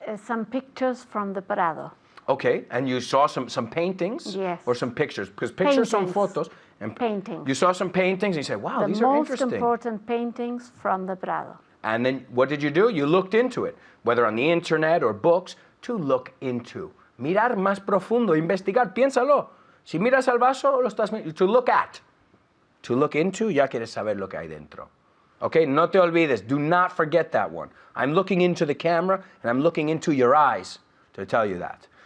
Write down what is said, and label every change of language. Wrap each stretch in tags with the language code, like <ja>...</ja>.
<en>Some pictures from the Prado. Okay, and you saw some paintings? Yes. Or some pictures? Because pictures son Paintings.</en> <es>fotos. And</es> <en>Paintings. You saw some paintings and you said, wow, these are The most interesting. important paintings from the Prado. And then what did you do? You looked into it, whether on the internet or books, to look into.</en> <es>Mirar más profundo, investigar, piénsalo. Si miras al vaso, lo estás</es> <en>to look at. To look into,</en> <es>ya quieres saber lo que hay dentro.</es> <en>Okay,</en> <es>no te olvides,</es> <en>do not forget that one. I'm looking into the camera and I'm looking into your eyes to tell you that.</en>